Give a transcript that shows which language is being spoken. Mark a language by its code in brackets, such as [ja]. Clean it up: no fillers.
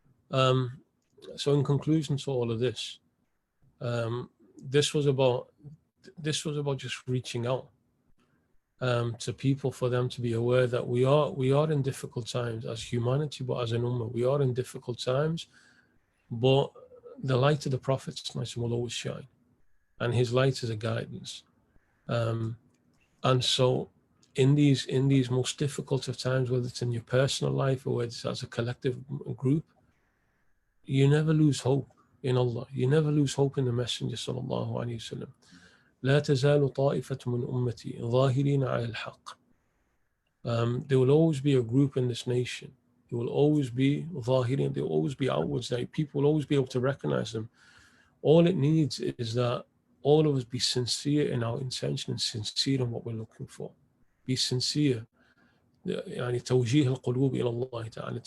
[en] So in conclusion to all of this, this was about just reaching out to people, for them to be aware that we are in difficult times as humanity, but as an ummah, we are in difficult times, but the light of the Prophet will always shine, and his light is a guidance. And so in these most difficult of times, whether it's in your personal life or whether it's as a collective group, you never lose hope in Allah. You never lose hope in the Messenger sallallahu alaihi wasallam. [ar] لا تزال طائفة من أمتي ظاهرين على الحق. [en] There will always be a group in this nation. There will always be ظاهرين. There will always be outwards. Like, people will always be able to recognize them. All it needs is that all of us be sincere in our intention and sincere in what we're looking for. Be sincere. [ar] يعني توجيه القلوب إلى الله تعالى.